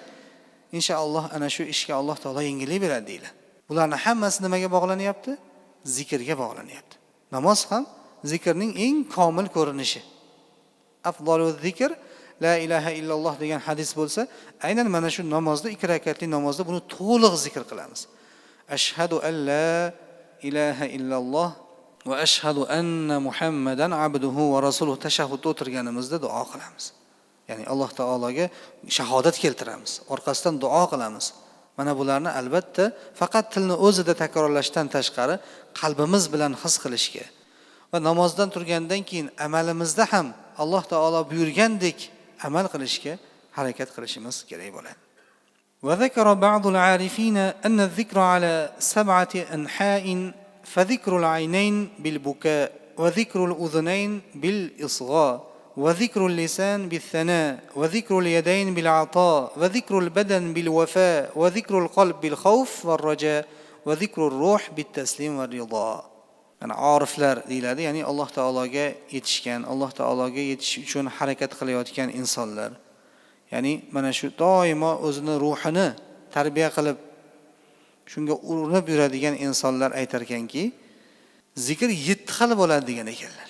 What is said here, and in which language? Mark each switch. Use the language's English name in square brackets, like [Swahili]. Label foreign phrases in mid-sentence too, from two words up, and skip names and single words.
[Uzbek] Inshaalloh ana shu ishga Alloh taolo yengillik beradi deyiladi. Bularning hammasi nimaga bog'lanyapti? Zikrga bog'lanyapti. Namoz ham zikrning eng komil ko'rinishi. [Arabic] أفضل الذكر لا إله إلا الله [Uzbek] degan hadis bo'lsa, aynan mana shu namozda 2 rakatli namozda buni to'liq zikr qilamiz. [Arabic] أشهد أن لا إله إلا الله وأشهد أن محمدا عبده ورسوله [Uzbek] tashahhudda o'tirganimizda duo qilamiz. Ya'ni Alloh taologa shahodat keltiramiz, orqasidan duo qilamiz. Mana bularni albatta faqat tilni o'zida takrorlashdan tashqari qalbimiz bilan his qilishga va namozdan turgandan keyin amalimizda ham Alloh taolo buyurgandek amal qilishga harakat qilishimiz kerak bo'ladi. [Arabic] وذكر بعض العارفين أن الذكر على 7 أنحاء فذكر العينين بالبكاء وذكر الأذنين بالإصغاء وذكر اللسان بالثناء وذكر اليدين بالعطاء وذكر البدن بالوفاء وذكر القلب بالخوف والرجاء وذكر الروح بالتسليم والرضا. [Uzbek] Yani ariflar deyiladi, ya'ni Alloh taologa yetishgan, Alloh taologa yetish uchun harakat qilayotgan insonlar. Ya'ni mana shu doimo o'zini ruhini tarbiya qilib shunga urinib yuradigan insonlar aytar ekanki, zikr 7 xil bo'ladi degan ekanlar.